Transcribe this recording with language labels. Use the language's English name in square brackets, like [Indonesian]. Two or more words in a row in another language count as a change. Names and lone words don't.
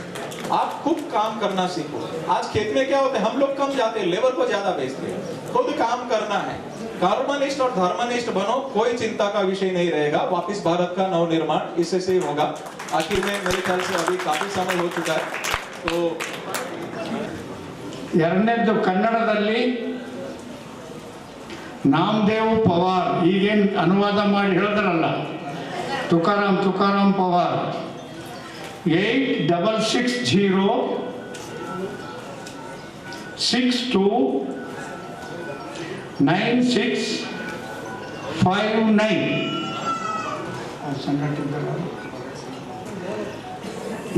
[Hindi] आप खुद काम करना सीखो। आज खेत में क्या होता है, हम लोग कम जाते हैं, लेबर को ज्यादा भेजते हैं। खुद काम करना है, कर्मनिष्ठ और धर्मनिष्ठ बनो, कोई चिंता का विषय नहीं रहेगा। वापिस भारत का नवनिर्माण इससे से होगा। आखिर में मेरे ख्याल से अभी काफी समय हो चुका है, तो [Kannada] ಎರಡನೇದ್ದು ಕನ್ನಡದಲ್ಲಿ ನಾಮದೇವ್ ಪವಾರ್, ಈಗೇನು ಅನುವಾದ ಮಾಡಿ ಹೇಳಿದ್ರಲ್ಲ, ತುಕಾರಾಮ್ ಪವಾರ್, 8660 62 9659 ಈ